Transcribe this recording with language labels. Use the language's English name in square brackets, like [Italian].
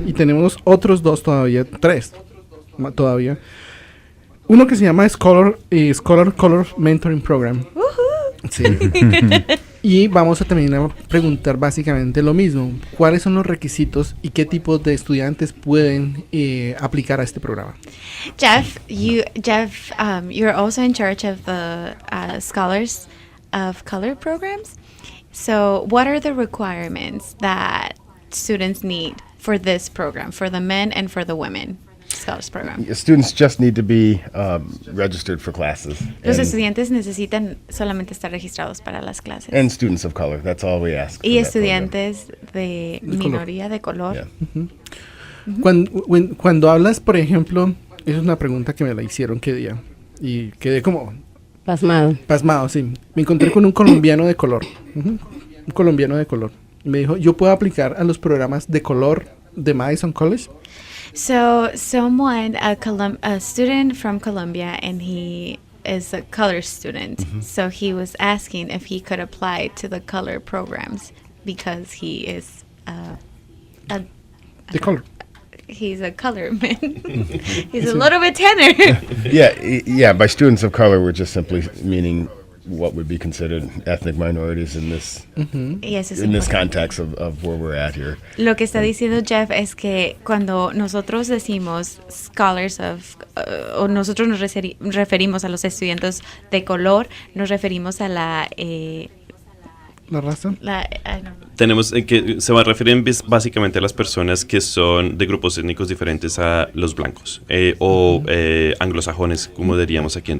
[Spanish] Y tenemos otros 2 todavía, 3 todavía. Uno que se llama Scholar Color Mentoring Program. Sí. Y vamos a también a preguntar básicamente lo mismo. ¿Cuáles son los requisitos y qué tipos de estudiantes pueden aplicar a este programa? [English] Jeff, you're also in charge of the Scholars of Color programs. So, what are the requirements that students need for this program, for the men and for the women Scholars program? Students just need to be registered for classes. [Spanish] Los estudiantes necesitan solamente estar registrados para las clases. [English] and students of color. That's all we ask. [Spanish] Y [English] for that program. [Spanish] estudiantes de color. minoría de color. [English] Yeah. [Spanish] Cuando hablas, por ejemplo, es una pregunta que me la hicieron qué día y quedé como pasmado, sí. Me encontré con un colombiano de color. Un colombiano de color. Me dijo, ¿yo puedo aplicar a los programas de color de Madison College? [English] So a student from Colombia, and he is a color student. So he was asking if he could apply to the color programs because he is [Spanish] De color. [English] he's a color man. He's a little bit tanner. Yeah. By students of color, we're just simply meaning what would be considered ethnic minorities in this [Spanish] Y eso es [English] in this [Spanish] importante. [English] context of where we're at here. [Spanish] Lo que está diciendo Jeff es que cuando nosotros decimos scholars of, o nosotros nos referimos a los estudiantes de color, nos referimos a la ¿La raza? Tenemos que se va a referir básicamente a las personas que son de grupos étnicos diferentes a los blancos o anglosajones, como diríamos aquí.